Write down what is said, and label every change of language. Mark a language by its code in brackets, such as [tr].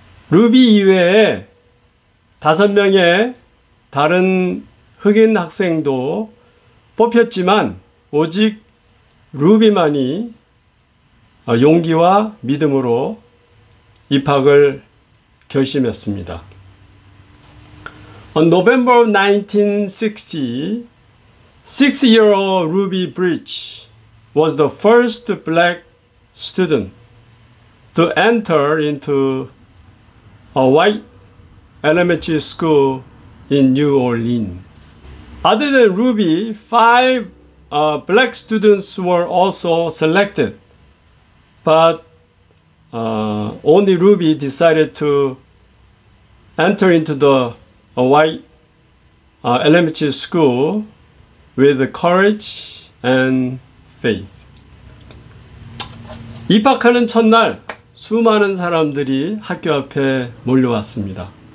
[ko] 루비 이외에 5명의 다른 흑인 학생도 뽑혔지만 오직 루비만이 용기와 믿음으로 입학을 결심했습니다. [en] On November 1960, 6-year-old Ruby Bridge was the first black student to enter into a white elementary school in New Orleans. Other than Ruby, 5 black students were also selected, but only Ruby decided to enter into the white elementary school with courage and faith. [ko] 입학하는 첫날 수많은 사람들이 학교 앞에 몰려왔습니다.